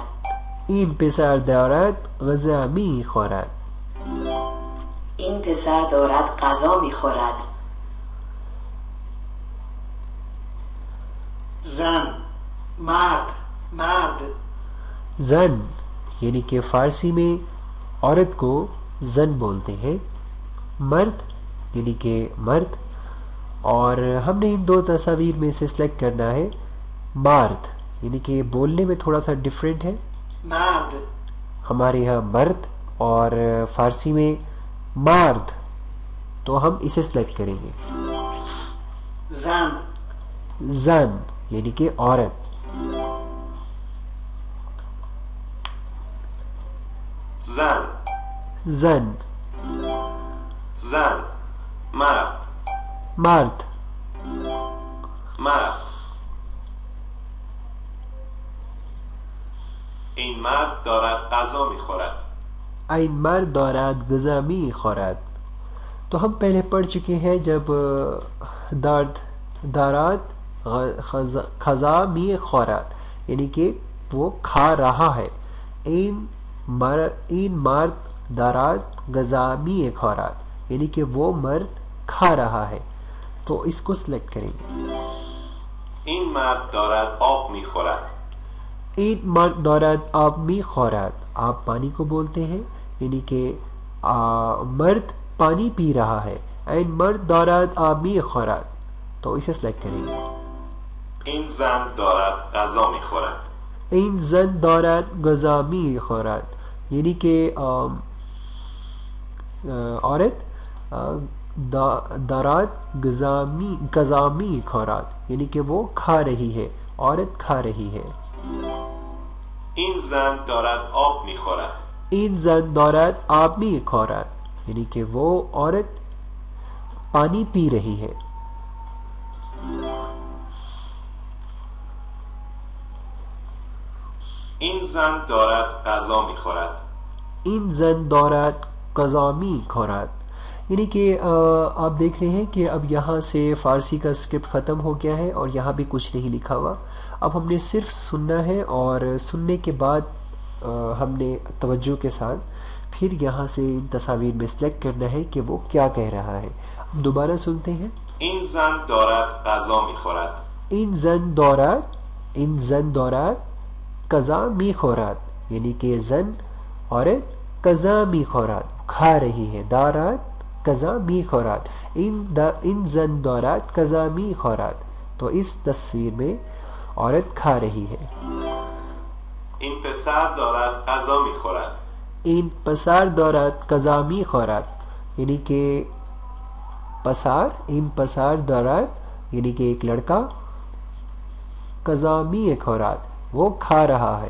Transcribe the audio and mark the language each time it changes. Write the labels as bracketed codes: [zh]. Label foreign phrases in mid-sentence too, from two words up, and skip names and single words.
[fa] این پسر دارد غذا میخورد. این پسر دارد غذا میخورد. زن مرد مرد [ur] زن یعنی کہ فارسی میں عورت کو زن بولتے ہیں. مرد یعنی کہ مرد اور ہم نے ان دو تصاویر میں سے سلیکٹ کرنا ہے مرد یعنی کہ بولنے میں تھوڑا سا ڈفرینٹ ہے. [fa] مرد [ur] ہمارے یہاں مرد اور فارسی میں مرد تو ہم اسے سلیکٹ کریں گے. [fa] زن [ur] زن یعنی کہ عورت. [fa] زن زن زن مرد مرد مرد. این مرد دارد غذا میخورد. این مرد دارد غذا میخورد [ur] تو ہم پہلے پڑھ چکے ہیں جب [fa] دارات خزا می خورات [ur] یعنی کہ وہ کھا رہا ہے. [fa] این مرد دارات غذا می خورات [ur] یعنی کہ وہ مرد کھا رہا ہے. تو اس کو سلیکٹ کریں گے. [fa] این مرد دارد آب میخورد. این مرد دارد آب میخورد. [ur] آپ پانی کو بولتے ہیں یعنی کہ مرد پانی پی رہا ہے. [fa] این مرد دارد آب میخورد. [ur] تو اسے سلیکٹ کریں گے. [fa] این زن دارد غذا میخورد. این زن دارد غذا میخورد [ur] یعنی کہ عورت [fa] دارات غذا میخورد [ur] یعنی کہ وہ کھا رہی ہے، عورت کھا رہی ہے. [fa] این زن دارد آب میخورد. این زن دارد آب میخورد [ur] یعنی کہ وہ عورت پانی پی رہی ہے. [fa] این زن دارد غذا میخورد. این زن دارد غذا میخورد [ur] یعنی کہ آپ دیکھ رہے ہیں کہ اب یہاں سے فارسی کا اسکرپٹ ختم ہو گیا ہے اور یہاں بھی کچھ نہیں لکھا ہوا. اب ہم نے صرف سننا ہے اور سننے کے بعد ہم نے توجہ کے ساتھ پھر یہاں سے تصاویر میں سلیکٹ کرنا ہے کہ وہ کیا کہہ رہا ہے. اب دوبارہ سنتے ہیں. [fa] این زن دارد غذا میخورد. این زن دارد غذا میخورد [ur] یعنی کہ زن عورت [fa] غذا میخورد [ur] کھا رہی ہے. [fa] دارد غذا میخورد. این زن دارد غذا میخورد. [ur] تو اس تصویر میں عورت کھا رہی ہے. [fa] این پسر دارد غذا میخورد. این پسر دارد غذا میخورد [ur] یعنی کہ [fa] این پسر دارد [ur] یعنی کہ ایک لڑکا [fa] غذا میخورد [ur] وہ کھا رہا ہے.